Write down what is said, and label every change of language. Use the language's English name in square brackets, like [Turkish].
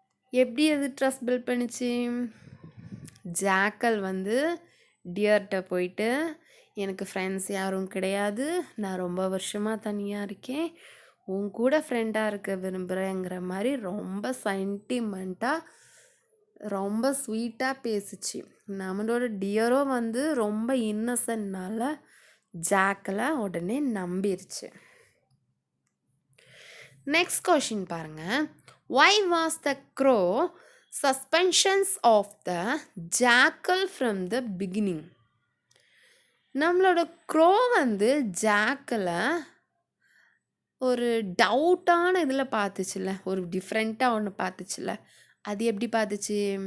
[Tamil] எப்படி அது [English] trust build [Tamil] பண்ணிச்சு? ஜாக்கல் டியர்கிட்ட போயிட்டு, எனக்கு ஃப்ரெண்ட்ஸ் யாரும் கிடையாது, நான் ரொம்ப வருஷமாக தனியாக இருக்கேன், உன் கூட ஃப்ரெண்டாக இருக்க விரும்புகிறேங்கிற மாதிரி ரொம்ப சென்டிமெண்ட்டாக ரொம்ப ஸ்வீட்டாக பேசிச்சு. நம்மளோட டியரும் ரொம்ப இன்னசென்ட்னால ஜாக்கலை உடனே நம்பிருச்சு. [English] next question [Tamil] பாருங்கள். [English] Why was the crow suspensions of the jackal from the beginning? [Tamil] நம்மளோட க்ரோ ஜாக்கலை ஒரு டவுட்டான இதில் பார்த்துச்சுல, ஒரு டிஃப்ரெண்ட்டாக ஒன்று பார்த்துச்சுல. அது எப்படி பார்த்துச்சு?